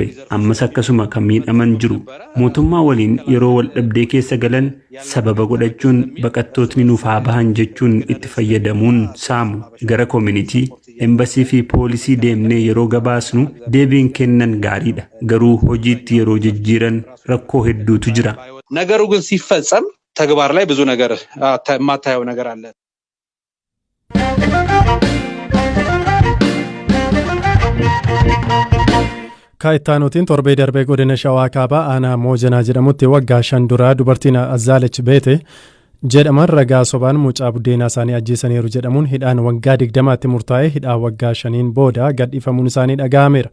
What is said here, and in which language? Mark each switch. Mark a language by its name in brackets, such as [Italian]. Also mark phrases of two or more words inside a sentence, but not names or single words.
[Oromo] Ammas akkasuma kan miidhaman jiru. Mootummaa waliin yeroo wal dhabdee keessa galan sababa godhachuun baqattootni nuuf haa bahan jechuun itti fayyadamuun saamu. Gara koominitii Embasii fi poolisii deemnee yeroo gabaasnu deebiin kennan gaariidha. Garuu hojiitti yeroo jijjiiran rakkoo hedduutu jira. [Amharic] ነገሩ ግን ሲፈጸም ተግባር ላይ ብዙ ነገር ማታየው ነገር አለ። [Oromo] Kaayitaanutiin torbee darbee godina Shawaa Kaabaa aanaa Moojanaa jedhamutti waggaa 5 dura dubartiin Azaalech Beete jedhaman ragaa sobaan mucaa buddeenaa isaanii ajjeesaniiru jedhamuun hidhaan waggaa 20tti murtaa'ee hidhaa waggaa 5 booda gadhiifamuun isaanii dhaga'ameera.